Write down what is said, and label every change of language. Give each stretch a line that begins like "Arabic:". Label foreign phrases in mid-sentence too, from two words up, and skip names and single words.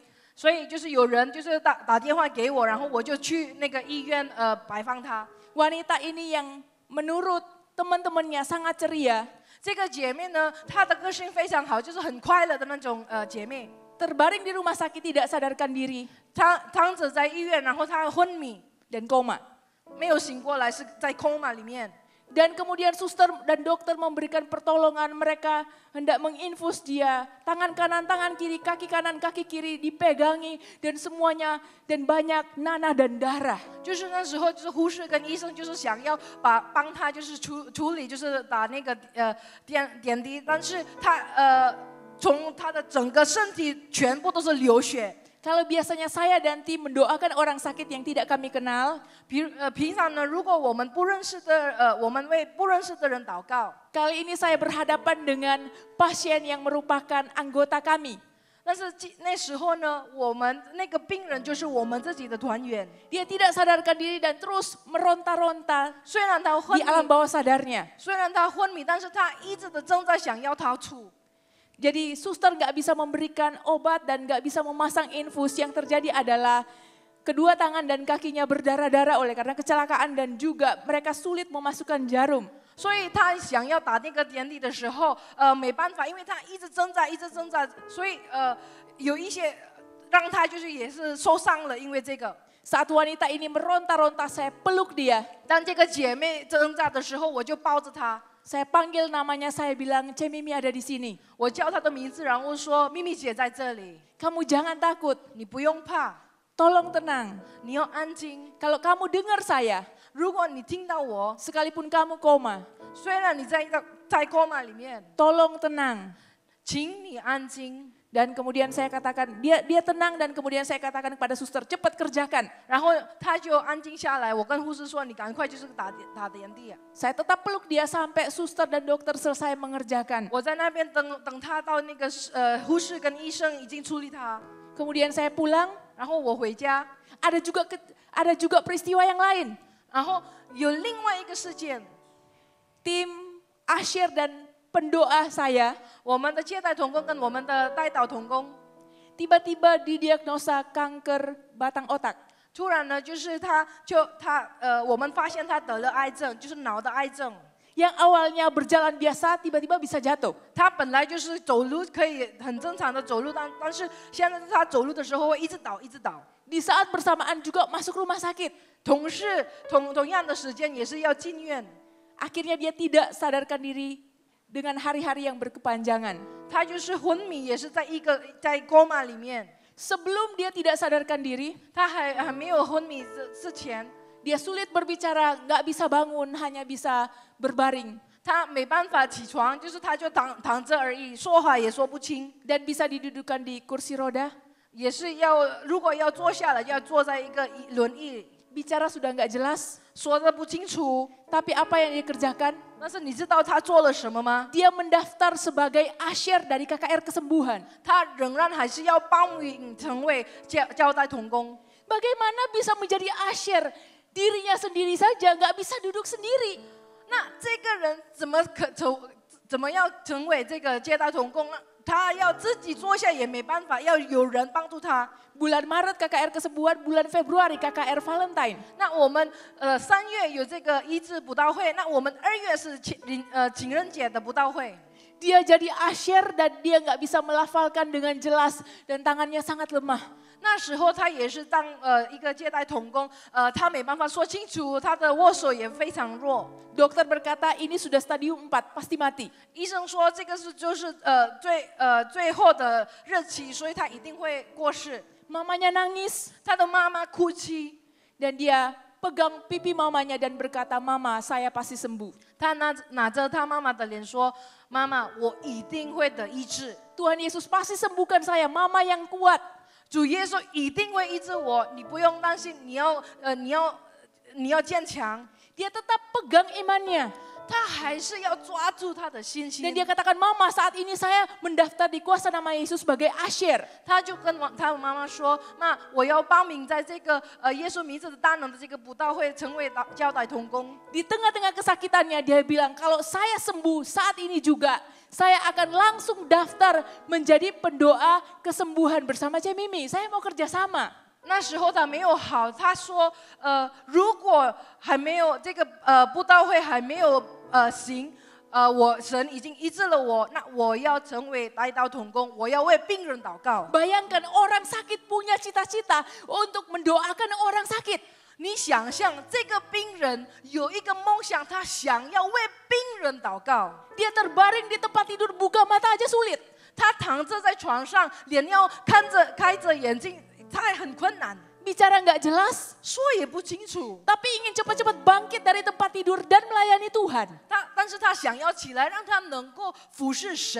Chinese: 所以就是有人就是打电话给我，然后我就去那个医院拜访他。
Indonesian: Wanita ini yang menurut teman-temannya sangat ceria.
Chinese: 这个姐妹呢，她的个性非常好，就是很快乐的那种姐妹。
Indonesian: Terbaring di rumah sakit tidak sadarkan diri
Chinese: 躺着在医院，然后她昏迷，
Indonesian: dan koma.
Chinese: 没有醒过来，是在 coma 里面。
Indonesian: Dan kemudian suster dan dokter memberikan pertolongan, mereka hendak menginfus dia. Tangan kanan, tangan kiri, kaki kanan, kaki kiri dipegangi dan semuanya dan banyak nanah dan darah.
Chinese: 就是那时候，就是护士跟医生就是想要帮他就是处理，就是打那个点滴，但是他从他的整个身体全部都是流血。
Indonesian: Kalau biasanya saya dan tim mendoakan orang sakit yang tidak kami kenal,
Chinese: 平常呢，如果我们不认识的我们为不认识的人祷告。
Indonesian: kali ini saya berhadapan dengan pasien yang merupakan anggota kami.
Chinese: 但是那时候呢，我们那个病人就是我们自己的团员。
Indonesian: Dia tidak sadarkan diri dan terus meronta-ronta
Chinese: 虽然他昏
Indonesian: di alam
Chinese: 迷，
Indonesian: bawah sadarnya.
Chinese: 虽然他昏迷，但是他一直的正在想要逃出。
Indonesian: Jadi suster nggak bisa memberikan obat dan nggak bisa memasang infus. Yang terjadi adalah kedua tangan dan kakinya berdarah-darah oleh karena kecelakaan dan juga mereka sulit memasukkan jarum.
Chinese: 所以他想要打那个点滴的时候，没办法，因为他一直挣扎，一直挣扎，所以有一些让他就是也是受伤了，因为这个。
Indonesian: Saat wanita ini meronta-ronta, saya peluk dia.
Chinese: 当这个姐妹挣扎的时候，我就抱着她，
Indonesian: Saya panggil namanya, saya bilang, Cemimi ada di sini.
Chinese: 我叫她的名字，然后说：“咪咪姐在这里，
Indonesian: Kamu jangan takut,
Chinese: 你不用怕，
Indonesian: tolong tenang.
Chinese: 你要安静。
Indonesian: Kalau kamu dengar saya,
Chinese: 如果你听到我，
Indonesian: sekalipun kamu koma,
Chinese: 虽然你在coma里面，
Indonesian: tolong tenang.
Chinese: 请你安静。”
Indonesian: Dan kemudian saya katakan, dia tenang dan kemudian saya katakan kepada suster, cepat kerjakan.
Chinese: 然后他就安静下来，我跟护士说：“你赶快就是打点滴。”
Indonesian: Saya tetap peluk dia sampai suster dan dokter selesai mengerjakan.
Chinese: 我在那边等他到那个护士跟医生已经处理他，
Indonesian: Kemudian saya pulang,
Chinese: 然后我回家，
Indonesian: ada juga peristiwa yang lain.
Chinese: 然后有另外一个事件，
Indonesian: Tim Asyir dan pendoa saya
Chinese: 我们的接待同工跟我们的代祷同工，
Indonesian: tiba-tiba didiagnosa kanker batang otak.
Chinese: 突然呢，就是我们发现他得了癌症，就是脑的癌症。
Indonesian: Yang awalnya berjalan biasa tiba-tiba bisa jatuh.
Chinese: 他本来就是走路可以很正常的走路，但是现在他走路的时候会一直倒，一直倒。
Indonesian: Di saat bersamaan juga masuk rumah sakit.
Chinese: 同样的时间也是要进院。
Indonesian: Akhirnya dia tidak sadarkan diri dengan hari-hari yang berkepanjangan.
Chinese: 他就是昏迷，也是在coma 里面。
Indonesian: Sebelum dia tidak sadarkan diri,
Chinese: 他还没有昏迷之前，
Indonesian: dia sulit berbicara, nggak bisa bangun, hanya bisa berbaring.
Chinese: 他没办法起床，就是他就躺着而已，说话也说不清，
Indonesian: Dan bisa didudukan di kursi roda.
Chinese: 也是如果要坐下来，要坐在一个轮椅，
Indonesian: Bicara sudah nggak jelas,
Chinese: 说的不清楚。
Indonesian: tapi apa yang dia kerjakan?
Chinese: 但是你知道他做了什么吗？
Indonesian: Dia mendaftar sebagai asyir dari KKR Kesembuhan.
Chinese: 他仍然还是要报名成为交代同工。
Indonesian: Bagaimana bisa menjadi asyir? Dirinya sendiri saja nggak bisa duduk sendiri.
Chinese: 那这个人怎么要成为这个接待同工呢？他要自己坐下也没办法，要有人帮助他。
Indonesian: Bulan Maret KKR Kesembuhan, bulan Februari KKR Valentine.
Chinese: 那我们3月有这个医治布道会，那我们2月是情人节的布道会。
Indonesian: Dia jadi asyir dan dia nggak bisa melafalkan dengan jelas dan tangannya sangat lemah.
Chinese: 那时候他也是当一个接待同工，他没办法说清楚，他的握手也非常弱。
Indonesian: Dokter berkata ini sudah stadium 4, pasti mati.
Chinese: 医生说这个就是最后的日期，所以他一定会过世。
Indonesian: Mamanya nangis
Chinese: 他的妈妈哭泣，
Indonesian: dan dia pegang pipi mamanya dan berkata, "Mama, saya pasti sembuh."
Chinese: 他拿着他妈妈的脸说：“妈妈，我一定会得医治。
Indonesian: Tuhan Yesus pasti sembuhkan saya, Mama yang kuat.
Chinese: 主耶稣一定会医治我，你不用担心，你要坚强。”
Indonesian: Dia tetap pegang imannya.
Chinese: 他还是要抓住他的信
Indonesian: Dan
Chinese: 心。
Indonesian: dia katakan, "Mama, saat ini saya mendaftar di kuasa nama Yesus sebagai asyir."
Chinese: 他就跟他妈妈说：“妈，我要报名在这个耶稣名字的大能的这个布道会，成为交代同工。”
Indonesian: Di tengah-tengah kesakitannya dia bilang, "Kalau saya sembuh saat ini juga, saya akan langsung daftar menjadi pendoa kesembuhan bersama Cemimi. Saya mau kerja sama."
Chinese: 那时候他没有好，他说：“如果还没有这个布道会还没有行，神已经医治了我，那我要成为代祷同工，我要为病人祷告。”
Indonesian: Bayangkan orang sakit punya cita-cita untuk mendoakan orang sakit.
Chinese: 你想象这个病人有一个梦想，他想要为病人祷告。
Indonesian: Dia terbaring di tempat tidur, buka mata aja sulit.
Chinese: 他躺着在床上，脸要开着眼睛，他很困难。
Indonesian: bicara nggak jelas,
Chinese: 说也不清楚，
Indonesian: tapi ingin cepat-cepat bangkit dari tempat tidur dan melayani Tuhan.
Chinese: 但是他想要起来，让他能够服侍神。